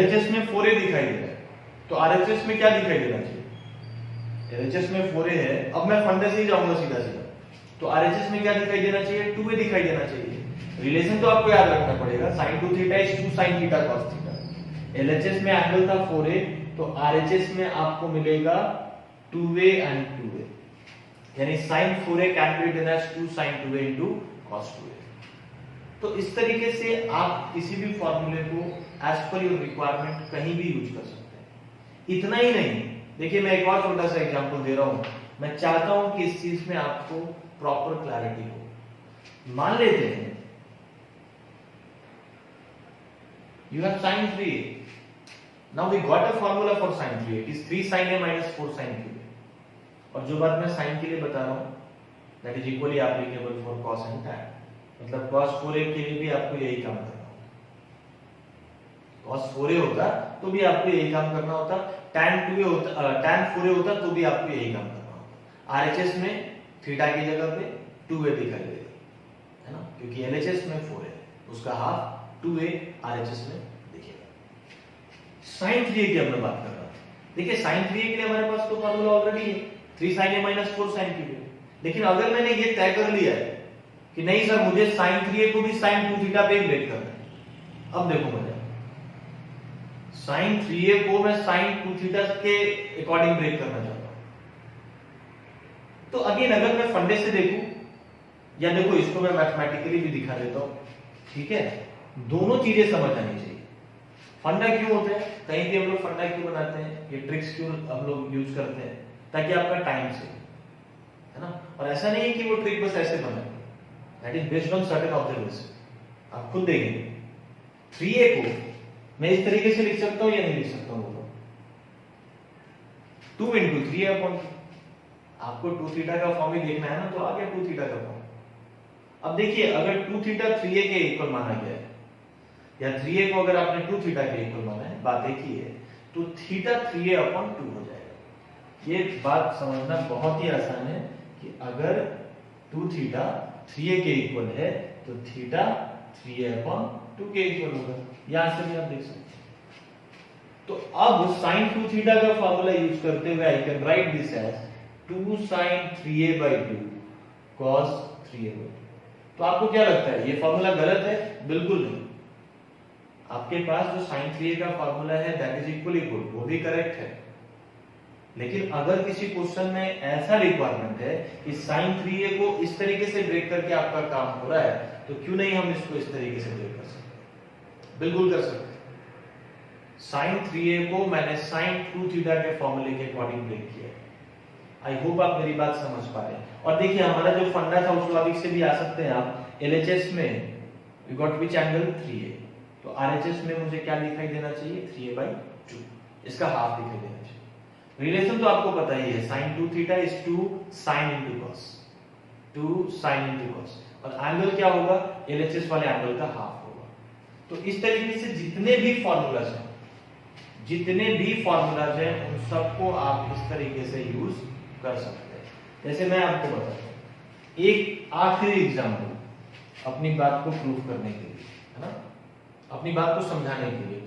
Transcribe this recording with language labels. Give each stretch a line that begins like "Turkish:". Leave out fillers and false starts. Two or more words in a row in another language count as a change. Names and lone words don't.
Hindi: LHS में 4a दिखाई दे रहा है, तो RHS में क्या दिखाई देना चाहिए, LHS में 4a है, अब मैं फंडे से ही जाऊंगा सीधा सीधा, तो RHS में क्या दिखाई देना चाहिए 2a दिखाई देना चाहिए। रिलेशन तो आपको याद रखना पड़ेगा, sin 2 थीटा इज 2 sin थीटा cos थीटा। LHS में एंगल था 4a, तो RHS में आपको मिलेगा 2a एंड 2a, यानी sin 4a
English: can be written as 2 sin 2a into cos 2a.
Hindi: तो इस तरीके से आप किसी भी फॉर्मूले को
English: as per your requirement
Hindi: कहीं भी यूज कर सकते हैं। इतना ही नहीं, देखिए मैं एक और छोटा सा एग्जांपल दे रहा हूं, मैं चाहता हूं कि इस चीज में आपको प्रॉपर क्लैरिटी हो। मान लेते हैं
English: you have sin 3a, now we got a formula for sin 3a, it is 3 sin a minus 4 sin 3a,
Hindi: और जो बात मैं sin के लिए बता रहा हूं
English: that is equally applicable for cos and tan,
Hindi: मतलब cos 4a के लिए भी आपको यही काम करना होता, cos 4a होता तो भी आपको यही काम करना होता, tan 2a होता, tan 4a होता तो भी आपको यही काम करना होता। RHS में थीटा की जगह पे 2a दिखाई देगा, है ना, क्योंकि LHS में 4a है, उसका हाफ 2a RHS में दिखेगा। sin 3a की अब मैं बात कर रहा हूं, देखिए sin 3a के लिए हमारे पास तो फार्मूला ऑलरेडी है
English: 3 sin a minus 4 sin 3a,
Hindi: लेकिन अगर मैंने ये तय कर लिया है कि नहीं सर मुझे sin 3a को भी sin 2 थीटा पे ब्रेक करना है, अब देखो मजा, sin 3a को मैं sin 2 थीटा के अकॉर्डिंग ब्रेक करना चाहता हूं, तो अगेन अगर मैं फंडे से देखूं, या देखो इसको मैं मैथमेटिकली भी दिखा देता हूं, ठीक है, दोनों चीजें समझ आनी चाहिए। फंडा क्यों होता है, कहीं भी हम लोग फंडा क्यों बनाते हैं, ये ट्रिक्स क्यों हम लोग यूज करते हैं, ताकि आपका टाइम से, है ना, और ऐसा नहीं है कि वो ट्रिक बस ऐसे बना,
English: that is based on certain observation.
Hindi: आप खुद देखेंगे 3a को मैं इस तरीके से लिख सकता हूं या नहीं लिख सकता हूं,
English: 2 into 3a upon 2,
Hindi: आपको 2 थीटा का फॉर्म ही देखना है ना, तो आ गया 2 थीटा का फॉर्म। अब देखिए अगर 2 थीटा 3a के इक्वल माना गया है, या 3a को अगर आपने 2 थीटा के इक्वल माना है, बात एक ही है, तो थीटा 3a अपॉन 2 हो जाएगा। ये बात समझना बहुत ही आसान है कि अगर 2 थीटा 3a के इक्वल है तो थीटा 3a अपॉन 2 के इक्वल होगा, यहां से भी आप देख सकते हैं। तो अब sin 2 थीटा का फार्मूला यूज करते हुए
English: I can write this as 2 sin 3a/2 cos 3a/2.
Hindi: तो आपको क्या लगता है ये फार्मूला गलत है? बिल्कुल नहीं, आपके पास जो sin 3a का फार्मूला है
English: that is equally good,
Hindi: वो भी करेक्ट है, लेकिन अगर किसी क्वेश्चन में ऐसा रिक्वायरमेंट है कि sin 3a को इस तरीके से ब्रेक करके आपका काम हो रहा है, तो क्यों नहीं हम इसको इस तरीके से ब्रेक कर सकते हैं? बिल्कुल कर सकते हैं। sin 3a को मैंने sin 2 थीटा के फॉर्मूले के अकॉर्डिंग ब्रेक किया।
English: I hope
Hindi: आप मेरी बात समझ पा रहे हैं। और देखिए हमारा जो फंडा था उस लॉजिक से भी आ सकते हैं आप। LHS में
English: we got which angle 3a,
Hindi: तो RHS में मुझे क्या दिखाई देना चाहिए 3a/2, इसका हाफ दिखाई देना चाहिए। रिलेशन तो आपको पता ही है, sin 2 थीटा
English: is two sin into cos, two sin into cos,
Hindi: और एंगल क्या होगा, LHS वाले एंगल का हाफ होगा। तो इस तरीके से जितने भी फॉर्मूलाज हैं उन सबको आप इस तरीके से यूज कर सकते हैं। जैसे मैं आपको बताता हूं एक आखिरी एग्जांपल अपनी बात को प्रूफ करने के लिए, है ना, अपनी बात को समझाने के लिए।